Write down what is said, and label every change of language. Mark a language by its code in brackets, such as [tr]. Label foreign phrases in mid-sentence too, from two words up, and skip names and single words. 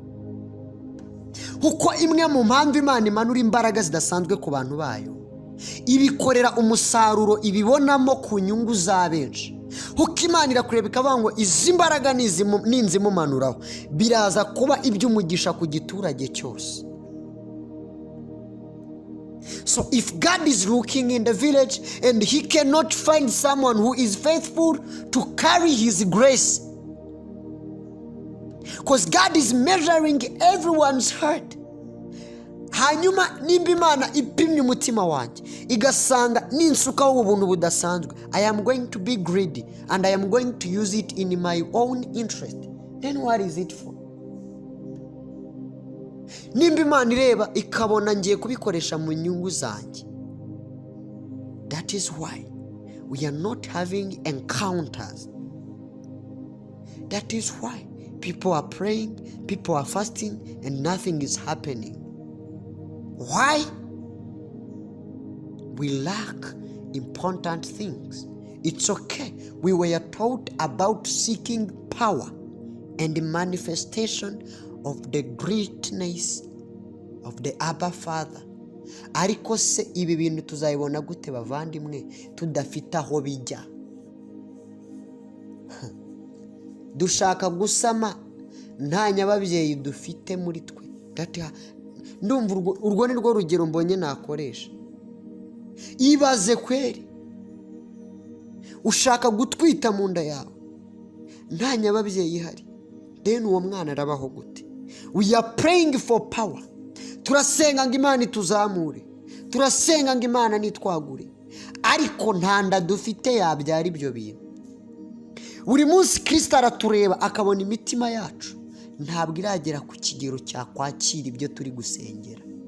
[rw] Kuko imwe mu mpamvu Imana imanura imbaraga zidasanzwe ku bantu bayo, ibikorera umusaruro ibibonamo ku nyungu za benshi. Kuko Imana irakureba ikavuga ngo izi mbaraga ninzimumanuraho biraza kuba iby'umugisha ku giturage cyose. [en] So if God is looking in the village and he cannot find someone who is faithful to carry his grace, because God is measuring everyone's heart. [rw] Hanyuma nimba Imana ipimye umutima wanjye igasanga ninsukaho ubuntu budasanzwe, [en] I am going to be greedy and I am going to use it in my own interest, then what is it for? [rw] Nimba Imana ireba ikabona ngiye kubikoresha mu nyungu zanjye, [en] that is why we are not having encounters. That is why people are praying, people are fasting, and nothing is happening. Why? We lack important things. It's okay. We were taught about seeking power and the manifestation of the greatness of the Abba Father. [rw] Ariko se ibi bintu tuzayibona gute bavandimwe tudafite aho bijya? Dushaka gusama nta nyababyeyi dufite muri twe. Ndumva urwo ni rwo rugero mbonye nakoresha. Ibaze kweri ushaka gutwita mu nda yawe nta nyababyeyi ihari, then uwo mwana arabaho gute? [en] We are praying for power. [rw] Turasenga ngo Imana ituzamure, turasenga ngo Imana nitwagure, ariko nta nda dufite yabyara ibyo bintu. Buri munsi Kristo aratureba akabona imitima yacu ntabwo iragera ku kigero cya kwakira ibyo turi gusengera.